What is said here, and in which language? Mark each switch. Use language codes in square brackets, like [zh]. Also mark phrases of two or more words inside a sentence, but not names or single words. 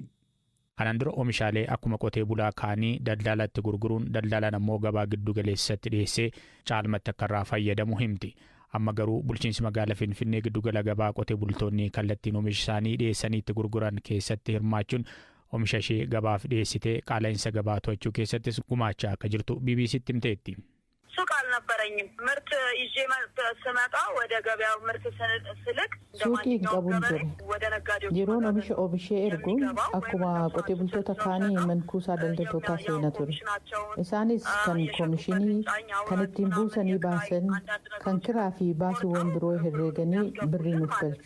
[om] Kanaan dura oomishaalee akkuma qotee bulaa kaanii daldalatti gurguruun daldalaan ammoo gabaa giddu galeessatti dhiyeessee caalmatti akka irraa fayyadamu himti. Amma garuu bulchiinsi magaalaa Finfinnee giddugala gabaa qotee bultoonni kallattiin oomisha isaanii dhiyeessanii itti gurguran keessatti hirmaachuun oomisha ishee gabaaf dhiyeessitee qaala'insa gabaa to'achuu keessattis gumaachaa akka jirtu BBC'tti himteetti. [am] ሱቅ አልነበረኝም። ምርት ይዤ ስመጣ ወደ ገበያው ምርት ስልክ [om] suuqii qabuun ture yeroon oomishee ergu akkuma qotee bultoota kaanii mankuusaa daldaltootaa seena ture. Isaanis kan koomishinii kan ittiin buusanii baasan kan kiraa fi baasiiwwan biroo herreeganii birrii nuuf galchu.